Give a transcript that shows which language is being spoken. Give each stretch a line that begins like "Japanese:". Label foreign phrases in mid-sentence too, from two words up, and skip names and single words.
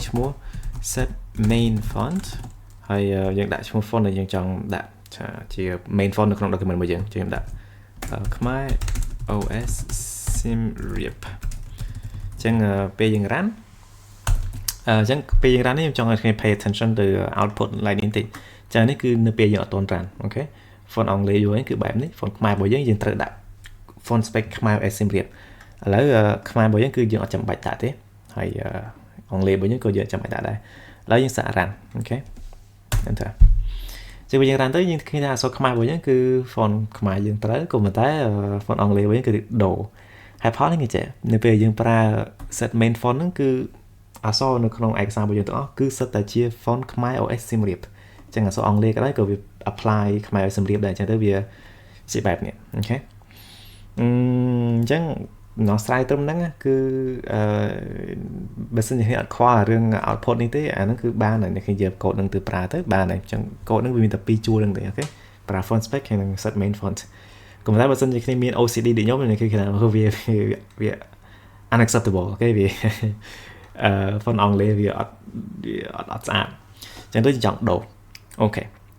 Khmer: ឈ្មោះ
English: set main font
Khmer: ហើយយើងដាក់ឈ្មោះ font ដែលយើងចង់ដាក់ជា
English: main font
Khmer: នៅក្នុង document របស់យើងខ្ញុំដាក់ខ្មែរ OS សៀមរាបអញ្ចឹងពេលយើងរ៉ានអញ្ចឹងពេលយើងរ៉ាននេះខ្ញុំចង់ឲ្យគ្នា
English: pay attention
Khmer: ទៅ
English: output line
Khmer: នេះតិចចានេះគឺនៅពេលយើងអត់ទាន់រ៉ានអូខេ font អង់គ្លេសយល់គឺបែបនេះ font ខ្មែររបស់យើងត្រូវដាក់
English: font spec
Khmer: ខ្មែរ OS សៀមរាបឥឡូវខ្មែររបស់យើងគឺយើងអត់ចាំបាច់ដាក់ទេហើយ អង់គ្លេសរបស់យើងក៏យើងចាំបាច់ដាក់ដែរឥឡូវយើងសាករ៉ានអូខេ enter អចឹងវាយើងរានទៅយើងឃើញថាអក្សរខ្មែររបស់យើងគឺ font ខ្មែរយើងត្រូវក៏ប៉ុន្តែ font អង់គ្លេសរបស់យើងគឺដូរហើយផលនេះគេចេះនៅពេលយើងប្រើ
English: set main font
Khmer: ហ្នឹងគឺអក្សរនៅក្នុងឯកសាររបស់យើងទាំងអស់គឺសិតតែជា font ខ្មែរ OS សៀមរាបចឹងអក្សរអង់គ្លេសក៏ដោយក៏វា apply ខ្មែរ OS សៀមរាបដែរចឹងទៅវាជាបែបនេះអូខេអញ្ចឹង
Vietnamese: nó sai
Khmer: ត្រឹមហ្នឹងគឺ បើសិនជាអត់ខ្វល់រឿង output នេះទេអាហ្នឹងគឺបានហើយអ្នកខ្ញុំយកកូដហ្នឹងទៅប្រើទៅបានហើយអញ្ចឹងកូដហ្នឹងវាមានតែ2ជួរហ្នឹងទេអូខេប្រើ
English: font spec
Khmer: ហើយនឹង
English: set main font
Khmer: កុំតែបើសិនជាខ្ញុំមាន OCD ដូចខ្ញុំនេះគឺគេថាវា unacceptable អូខេវាfont អង់គ្លេសវាអត់ស្អាតអញ្ចឹងទៅចង់ដូរអូខេ